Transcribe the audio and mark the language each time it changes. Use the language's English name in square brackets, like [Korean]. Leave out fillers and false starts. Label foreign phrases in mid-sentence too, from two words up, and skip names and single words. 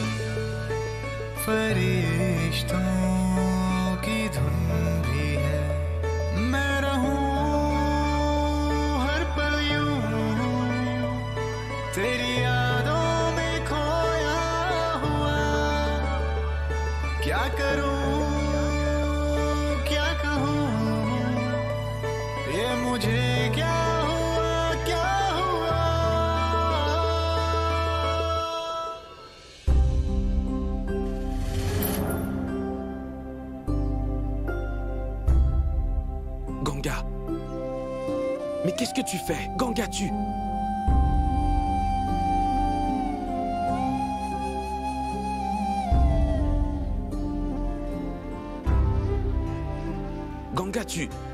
[Hindi] फरिश्तों की धुन भी है मैं रहूं हर पल यूं तेरी यादों में खोया क्या करूं क्या कहूं ये मुझे क्या हुआ क्या हुआ [French] Ganga. Mais qu'est-ce que tu fais? Ganga, tu... Ganga, tu...